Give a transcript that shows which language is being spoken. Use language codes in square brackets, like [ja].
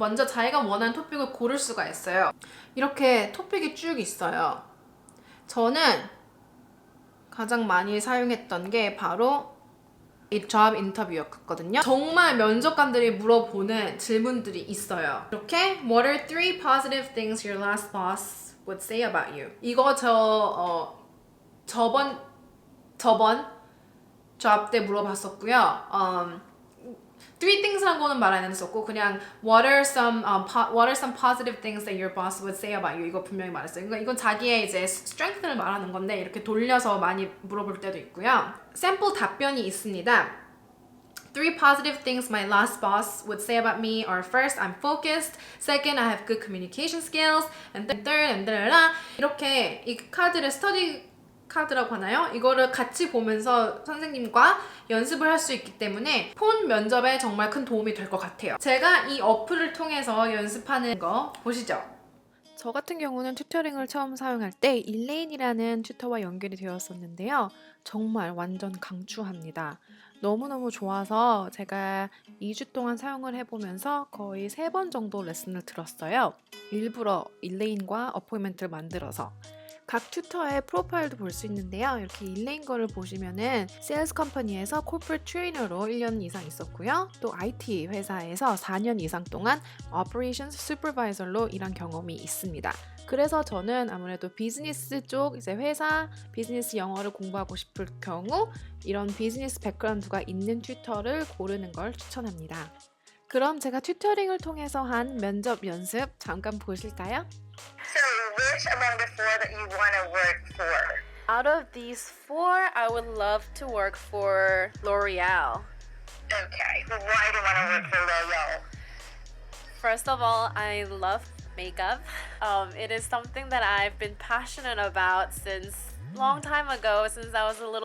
[ko] 먼저 자기가 원하는 토픽을 고를 수가 있어요. 이렇게 토픽이 쭉 있어요. 저는 가장 많이 사용했던 게 바로 이 잡 인터뷰였거든요. 정말 면접관들이 물어보는 질문들이 있어요. 이렇게 [en] What are 3 positive things your last boss would say about you? [ko] 이거 저번 잡 때 물어봤었고요. [en] Three things라는 거는 [ko] 말 안 했었고, 그냥 [en] what are some positive things that your boss would say about you, [ko] 이거 분명히 말했어요. 그러니까 이건 자기의 이제 strength를 말하는 건데 이렇게 돌려서 많이 물어볼 때도 있고요. 샘플 답변이 있습니다. [en] 3 positive things my last boss would say about me are: first, I'm focused. Second, I have good communication skills. And third, [ko] 이렇게 이 카드를 스터디 카드라고 하나요? 이거를 같이 보면서 선생님과 연습을 할 수 있기 때문에 폰 면접에 정말 큰 도움이 될 것 같아요. 제가 이 어플을 통해서 연습하는 거 보시죠. 저 같은 경우는 튜터링을 처음 사용할 때 일레인이라는 튜터와 연결이 되었었는데요. 정말 완전 강추합니다. 너무너무 좋아서 제가 2주 동안 사용을 해보면서 거의 3번 정도 레슨을 들었어요. 일부러 일레인과 어포인먼트를 만들어서. 각 튜터의 프로파일도 볼 수 있는데요. 이렇게 일레인 거를 보시면은 세일즈 컴퍼니에서 코퍼레이트 트레이너로 1년 이상 있었고요. 또 IT 회사에서 4년 이상 동안 Operations Supervisor로 일한 경험이 있습니다. 그래서 저는 아무래도 비즈니스 쪽 이제 회사 비즈니스 영어를 공부하고 싶을 경우 이런 비즈니스 백그라운드가 있는 튜터를 고르는 걸 추천합니다. 그럼 제가 튜터링을 통해서 한 면접 연습 잠깐 보실까요? [en] So, which among the 4 that you want to work for? Out of these 4, I would love to work for L'Oreal. Okay, well, why do you want to work for L'Oreal? First of all, I love makeup. It is something that I've been passionate about since long time ago, since I was a little.